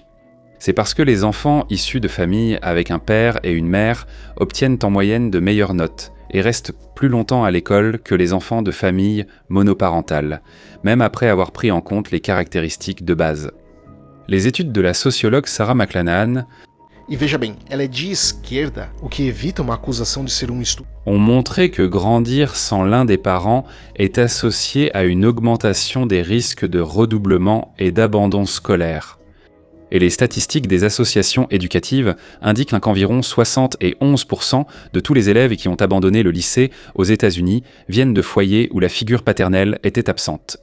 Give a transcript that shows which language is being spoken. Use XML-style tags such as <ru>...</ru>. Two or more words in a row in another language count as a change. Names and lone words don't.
<fr>C'est parce que les enfants issus de familles avec un père et une mère obtiennent en moyenne de meilleures notes et restent plus longtemps à l'école que les enfants de familles monoparentales, même après avoir pris en compte les caractéristiques de base. Les études de la sociologue Sarah McLanahan</fr> <pt>E veja bem, ela é de esquerda, o que evita uma acusação de ser estudo.</pt> <fr>Ont montré que grandir sans l'un des parents est associé à une augmentation des risques de redoublement et d'abandon scolaire. Et les statistiques des associations éducatives indiquent qu'environ 71% de tous les élèves qui ont abandonné le lycée aux États-Unis viennent de foyers où la figure paternelle était absente.</fr>